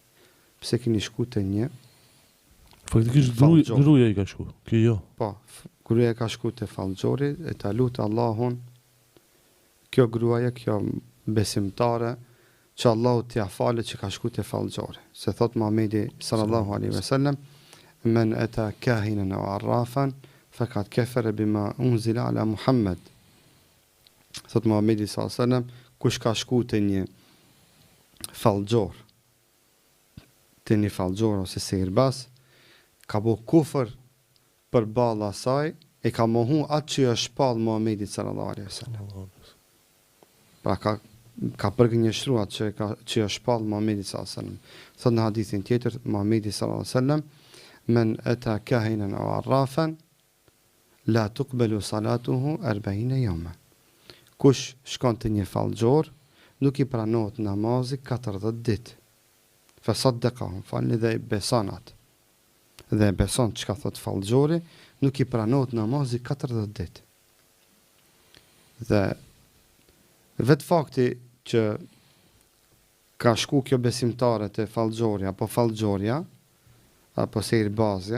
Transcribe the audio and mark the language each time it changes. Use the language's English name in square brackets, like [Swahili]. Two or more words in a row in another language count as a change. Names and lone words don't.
[Albanian] Pse keni shku të një Faktikisht gruaja i ka shku, kjo jo. Po, gruaja ka shku të fallxhori e ta lutë Allahun, kjo gruaja, kjo besimtare, që Allahu t'ja falet që ka shku të fallxhori. Se thot Muhamedi [Arabic] صلى الله عليه وسلم, من أتى كاهنا أو عرافا فقد كفر بما أنزل على محمد. [Albanian] Thot Muhamedi [Arabic] صلى الله عليه وسلم, [Albanian] kush ka shku të një fallxhor, ose sihirbaz, ka bo kufër për balla asaj e ka mohu atë që është shpall Muhamedi [Arabic] صلى الله عليه وسلم. [Albanian] Pra ka përgënjeshtru atë që është shpall Muhamedi [Arabic] صلى الله عليه وسلم. [Albanian] Thot në hadithin tjetër Muhamedi [Arabic] صلى الله عليه وسلم, من أتى كاهنا أو عرافا لا تقبل صلاته 40 يوما. [Albanian] Kush shkon te një fallxhor, nuk i pranohet namazi 40 ditë. [Arabic] فصدقهم, [Albanian] falni dhe beson atë. Dhe beson çka thot fallxhori, nuk i pranohet namazi 40 ditë. Dhe vetë fakti që ka shku kjo besimtare te fallxhorja, apo fallxhorja, apo sihirbazja,